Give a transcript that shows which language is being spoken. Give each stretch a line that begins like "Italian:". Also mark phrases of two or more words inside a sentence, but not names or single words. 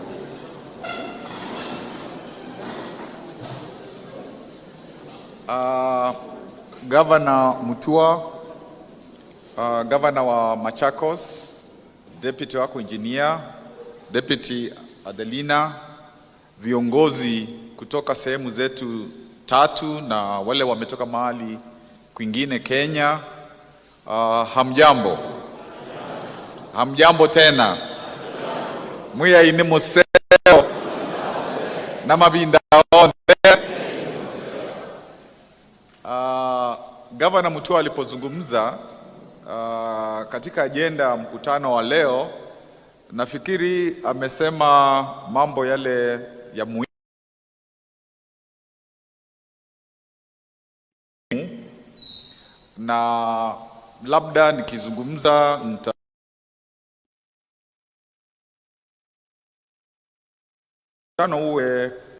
Swahili: Governor Mutua, Governor wa Machakos, Deputy wako Engineer, Deputy Adelina, viongozi kutoka sehemu zetu tatu na wale wametoka mahali kwingine Kenya, hamjambo. Hamjambo tena.
Kamba: Muya ini museo na mabinda onde.
Swahili: Governor Mutua alipozungumza katika agenda ya mkutano wa leo, nafikiri amesema mambo yale ya muhimu, na labda nikizungumza mkutano uwe